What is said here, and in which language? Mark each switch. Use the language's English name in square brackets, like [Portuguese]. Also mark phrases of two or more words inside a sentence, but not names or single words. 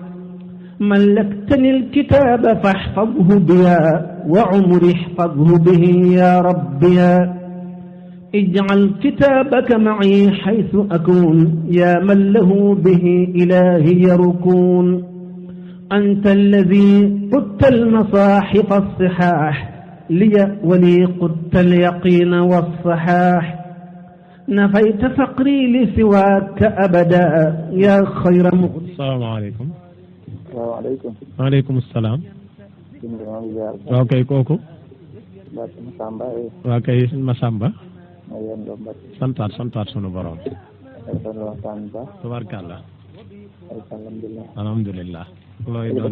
[Arabic] ملكتني الكتاب فاحفظه بيا وعمري احفظه به يا رب يا اجعل كتابك معي حيث أكون يا من له به إلهي يركون أنت الذي قدت المصاحف الصحاح لي ولي قدت اليقين والصحاح نفيت فقري لسواك أبدا يا خير مغني. السلام عليكم. [Wolof] salaamaaleykum. waaleykum salaam. waaw kay kooku. Masamba. waaw kay Masamba. santaat sunu borom. tabarkàlla. alhamdulilah. looy doon